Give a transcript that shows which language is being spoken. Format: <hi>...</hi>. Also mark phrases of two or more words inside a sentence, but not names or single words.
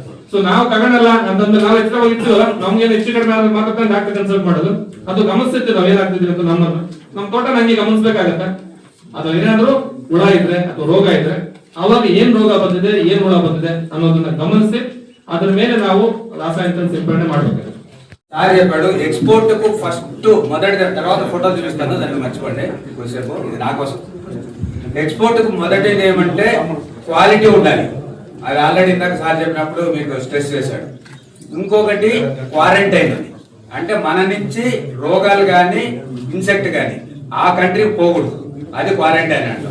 <kn>ಸೊ ನಾವು ತಗೊಳಲ್ಲ ಅಂತಂದ್ರೆ ನಾವು ಎಕ್ಸ್ಟ್ರಾ ಹೋಗಿರ್ತೀವಲ್ಲ, ನಮ್ಗೇನು ಹೆಚ್ಚು ಕಡಿಮೆ ಆದ್ರೆ ಮಾತ್ರ</kn> <en>doctor consult</en> <kn>ಮಾಡೋದು. ಅದು ಗಮನಿಸುತ್ತೆ ನಾವ್ ಏನಾಗ್ತಿದ್ವಿ ಅಂತ ನಮ್ ತೋಟ ನಂಗೆ ಗಮನಿಸ್ಬೇಕಾಗತ್ತೆ. ಅದು ಏನಾದ್ರು ಹುಳ ಇದ್ರೆ ಅಥವಾ ರೋಗ ಇದ್ರೆ ಅವಾಗ ಏನ್ ರೋಗ ಬಂದಿದೆ, ಏನ್ ಹುಳ ಬಂದಿದೆ ಅನ್ನೋದನ್ನ ಗಮನಿಸಿ ಅದ್ರ ಮೇಲೆ ನಾವು ರಾಸಾಯನಿಕ ಸಿಂಪಡಣೆ ಮಾಡ್ಬೇಕಾಗುತ್ತೆ.</kn> <te>సార్ చెప్పాడు ఎక్స్పోర్ట్ కు ఫస్ట్ మొదటి తర్వాత ఫోటో చూపిస్తాను, దాన్ని మర్చిపోండి కొద్దిసేపు, ఇది నా కోసం. ఎక్స్పోర్ట్ కు మొదటిది ఏమంటే క్వాలిటీ ఉండాలి. అది ఆల్రెడీ ఇందాక సార్ చెప్పినప్పుడు మీకు స్ట్రెస్ చేశాడు. ఇంకొకటి క్వారంటైన్ అని, అంటే మన నుంచి రోగాలు కానీ ఇన్సెక్ట్ కానీ ఆ కంట్రీకి పోకూడదు, అది క్వారంటైన్ అంటాం.</te>